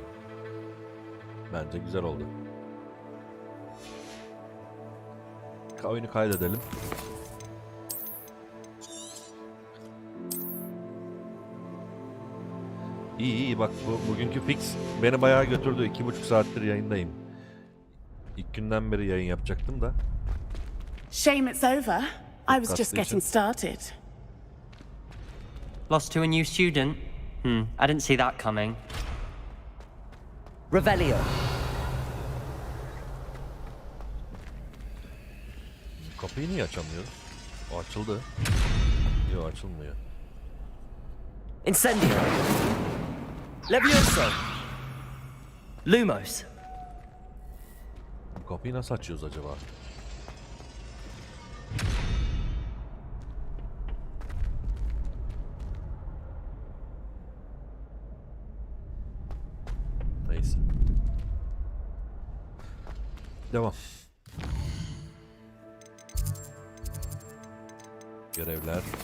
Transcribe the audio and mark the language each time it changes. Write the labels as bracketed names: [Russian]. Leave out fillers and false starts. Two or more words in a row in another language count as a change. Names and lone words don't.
[Turkish] Bence güzel oldu. Oyunu kaydedelim. İyi bak bugünkü fix beni bayağı götürdü. 2,5 saattir yayındayım. İlk günden beri yayın yapacaktım da. [English] Shame it's over. I was just getting started. Lost to a new student? I didn't see that coming. [Turkish] Revelio! Kapıyı niye açamıyoruz? O açıldı. Yok açılmıyor. Incendio! Levioso! Lumos! Bu kapıyı nasıl açıyoruz acaba? Neyse. Devam. Görevler.